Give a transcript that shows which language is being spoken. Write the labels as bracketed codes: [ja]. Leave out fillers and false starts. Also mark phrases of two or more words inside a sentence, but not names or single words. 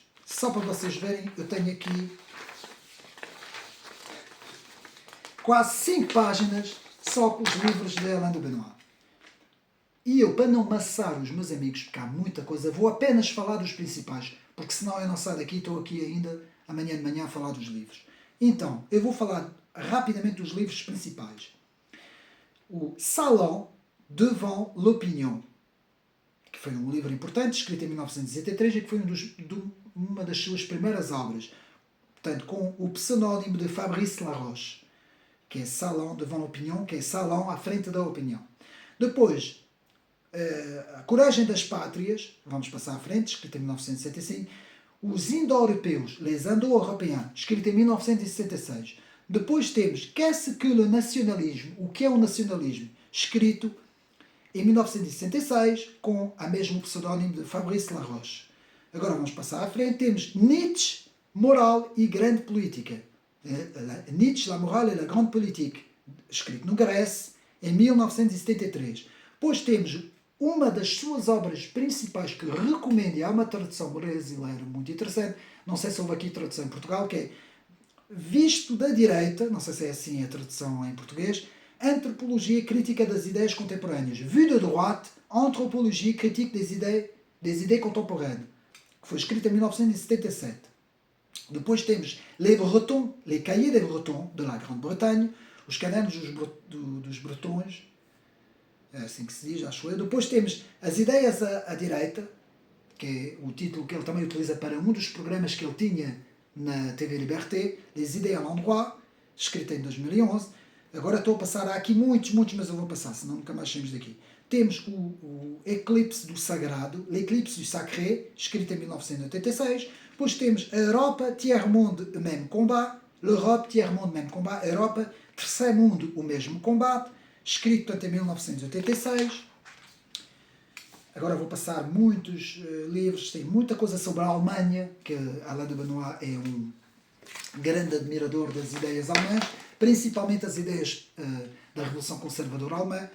[pt] Só para vocês verem, eu tenho aqui quase 5 páginas só com os livros de Alain de Benoit. E eu, para não maçar os meus amigos, porque há muita coisa, vou apenas falar dos principais, porque senão eu não saio daqui, estou aqui ainda amanhã de manhã a falar dos livros. Então, eu vou falar rapidamente dos livros principais. O Salon devant l'opinion, que foi um livro importante, escrito em 1963 e que foi uma das suas primeiras obras. portanto, com o pseudónimo de Fabrice Laroche, que é Salon devant l'opinion, que é Salon à frente da opinião. Depois, A Coragem das Pátrias, vamos passar à frente, escrito em 1965. Os Indo-Europeus, Les Indo-Européens, escrito em 1976. Depois temos Qu'est-ce que le nationalisme, o que é o nacionalismo, escrito em 1966, com a mesmo pseudónimo de Fabrice Laroche. Agora vamos passar à frente, temos Nietzsche, Moral e Grande Política. Nietzsche, La Morale et la Grande Politique, escrito no Grèce, em 1973. Depois temos uma das suas obras principais que recomendo, e há uma tradução brasileira muito interessante, não sei se houve aqui tradução em Portugal, que é Visto da Direita, não sei se é assim a tradução em português, Antropologia Crítica das Ideias Contemporâneas. Vue de droite, Anthropologie Critique des idées contemporaines, que foi escrita em 1977. Depois temos Les Bretons, Les Cahiers des Bretons, de la Grande-Bretanha, os cadernos dos bretões, é assim que se diz, acho eu. Depois temos As Ideias à Direita, que é o título que ele também utiliza para um dos programas que ele tinha na TV Liberté, Les Idées à l'Endroit, escrita em 2011. Agora estou a passar, há aqui muitos, mas eu vou passar, senão nunca mais saímos daqui. Temos o Eclipse do Sagrado, L'Eclipse du Sacré, escrito em 1986. Depois temos a Europa, Tiers-Monde, Même Combat, L'Europe, Tiers-Monde, Même Combat, Europa, Terceiro Mundo, o Mesmo Combate, escrito portanto, em 1986. Agora vou passar muitos livros, tem muita coisa sobre a Alemanha, que Alain de Benoist é um grande admirador das ideias alemãs, principalmente as ideias da Revolução Conservadora Alemã.